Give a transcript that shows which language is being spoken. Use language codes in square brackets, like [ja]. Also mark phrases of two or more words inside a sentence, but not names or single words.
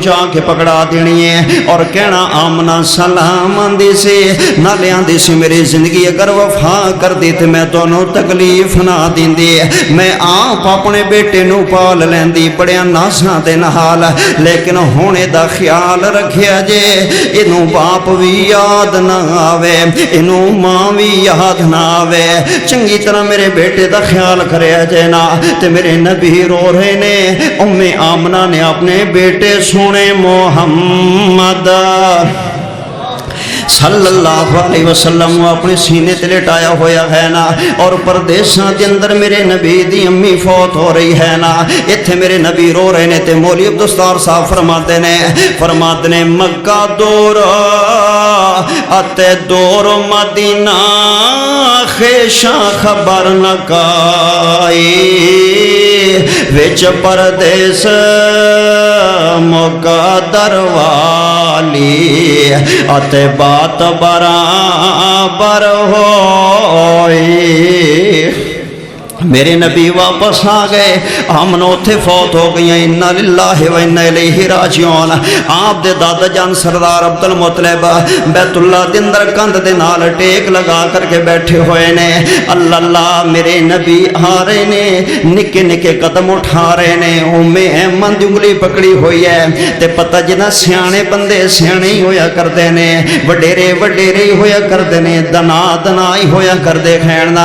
[pa] جا کے پکڑا دینی ہے اور کہنا آمنہ سلام آندی سے نالے آندی سے میری زندگی اگر وفا وفا کر دی تے میں تہانوں تکلیف نہ دیندی، میں آپ اپنے بیٹے نوں پال لیندی بڑیاں ناساں دے نال، لیکن ہن ایہدا خیال رکھیا جے اینوں باپ بھی یاد نہ آوے، اینوں ماں بھی یاد نہ آوے، چنگی طرح میرے بیٹے دا خیال کریا جے نہ. تے میرے نبی رو رہے نے، ام آمنہ نے اپنے بیٹے سونے محمد [ar] صلى الله عليه وسلم [pa] اپنے سینے تے لٹایا ہویا ہے نا، اور پردیساں دے اندر میرے نبی دی امی فوت ہو رہی ہے نا، ایتھے میرے نبی رو رہے نے. تے مولوی عبدالستار صاحب فرماتے نے مکہ دور اتے دور مدینہ خویشاں خبر نہ کائی، وچ پردیس مقدر والی اتے بات برابر ہوئی. میرے نبی واپس آ گئے، ہمن اوتھے فوت ہو گئی. [ar] إنا لله وإنا إليه راجعون. [pa] آپ دے دادا جان سردار عبدالمطلب بیت اللہ دے اندر کندھ دے نال ٹیک لگا کرکے بیٹھے ہوئے نے. اللہ اللہ میرے نبی آ رہے نے، نکے نکے قدم اٹھا رہے نے، ام ایمن دی انگلی پکڑی ہوئی ہے. تے پتا جنہاں سیانے بندے سیانے ہی ہویا کرتے نے، وڈیرے وڈیرے ہی ہویا کرتے نے، دانا دانا ہی ہویا کرتے کھینا.